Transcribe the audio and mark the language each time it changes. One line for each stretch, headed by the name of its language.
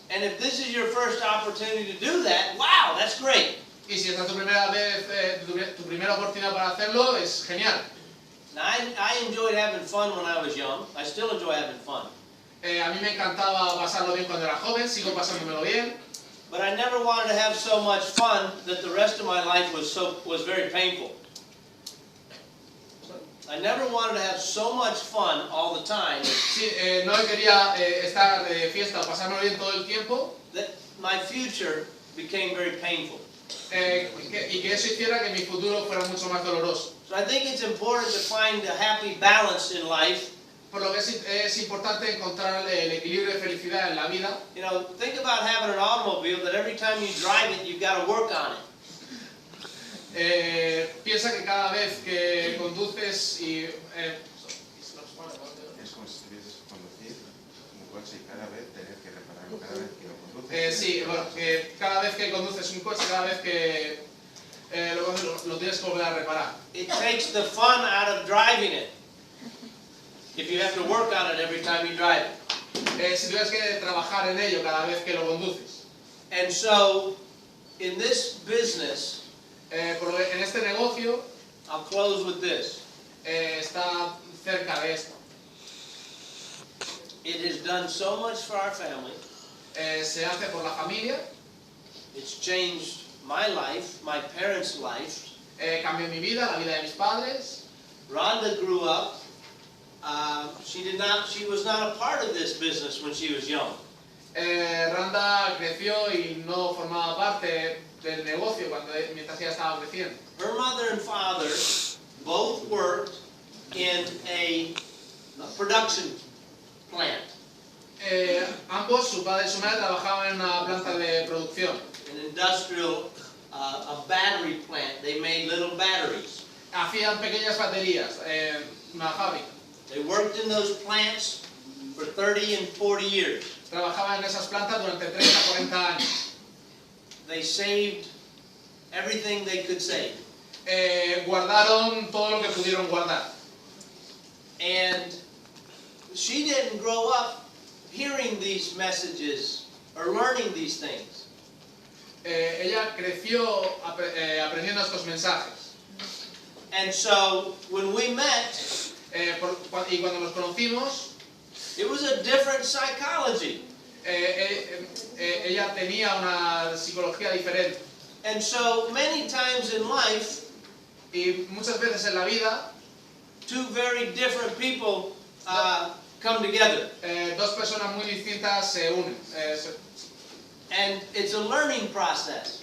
English: And if this is your first opportunity to do that, wow, that's great.
Spanish: Y si esta es tu primera vez, tu primera oportunidad para hacerlo, es genial.
English: Now, I enjoyed having fun when I was young. I still enjoy having fun.
Spanish: A mí me encantaba pasarlo bien cuando era joven, sigo pasándomelo bien.
English: But I never wanted to have so much fun that the rest of my life was very painful. I never wanted to have so much fun all the time
Spanish: Sí, no quería estar de fiesta o pasármelo bien todo el tiempo
English: that my future became very painful.
Spanish: y que eso hiciera que mi futuro fuera mucho más doloroso.
English: So I think it's important to find a happy balance in life.
Spanish: Por lo que es importante encontrar el equilibrio de felicidad en la vida.
English: You know, think about having an automobile that every time you drive it, you've got to work on it.
Spanish: Piensa que cada vez que conduces y... Es como si estuvieses conducir un coche y cada vez tener que repararlo cada vez que lo conduces. sí, bueno, que cada vez que conduces un coche, cada vez que lo tienes que volver a reparar.
English: It takes the fun out of driving it if you have to work on it every time you drive it.
Spanish: Si tienes que trabajar en ello cada vez que lo conduces.
English: And so, in this business,
Spanish: En este negocio
English: I'll close with this.
Spanish: está cerca de esto.
English: It has done so much for our family.
Spanish: Se hace por la familia,
English: It's changed my life, my parents' life.
Spanish: cambió mi vida, la vida de mis padres.
English: Rhonda grew up. She was not a part of this business when she was young.
Spanish: Randa creció y no formaba parte del negocio mientras ella estaba creciendo.
English: Her mother and father both worked in a production plant,
Spanish: Ambos, su padre y su madre, trabajaban en una planta de producción.
English: an industrial, a battery plant. They made little batteries.
Spanish: Hacían pequeñas baterías, una fábrica.
English: They worked in those plants for 30 and 40 years.
Spanish: Trabajaban en esas plantas durante 30 a 40 años.
English: They saved everything they could save.
Spanish: Guardaron todo lo que pudieron guardar.
English: And she didn't grow up hearing these messages or learning these things.
Spanish: Ella creció aprendiendo estos mensajes.
English: And so when we met,
Spanish: Y cuando nos conocimos,
English: it was a different psychology.
Spanish: ella tenía una psicología diferente.
English: And so many times in life,
Spanish: Y muchas veces en la vida,
English: two very different people come together.
Spanish: Dos personas muy distintas se unen.
English: And it's a learning process.